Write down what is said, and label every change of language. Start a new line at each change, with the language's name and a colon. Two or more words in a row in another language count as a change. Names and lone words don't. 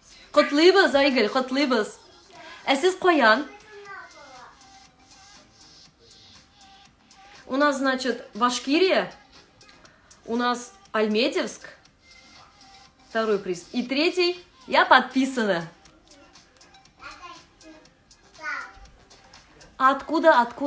Tatar: Котлыбыз, Айгуль, котлыбыз. Сез каян?
Russian: У нас, значит, Башкирия, у нас Альметьевск, второй приз. И третий, я подписана. А откуда?